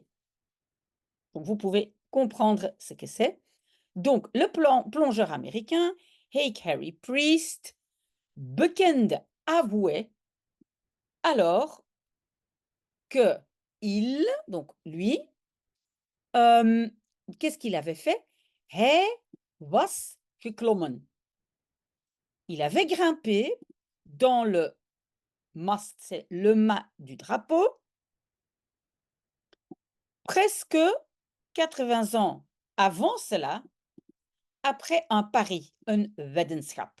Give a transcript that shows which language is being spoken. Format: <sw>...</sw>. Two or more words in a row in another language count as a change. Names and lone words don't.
<fr>Donc, vous pouvez comprendre ce que c'est. Donc, le plongeur américain, Hake Harry Priest, bekend avouait alors que il, donc lui, qu'est-ce qu'il avait fait?</fr> <nl>Hij was geklommen.</nl> <fr>Il avait grimpé dans le mast, c'est le mât du drapeau, presque 80 ans avant cela, après un pari, un weddenschap.</fr>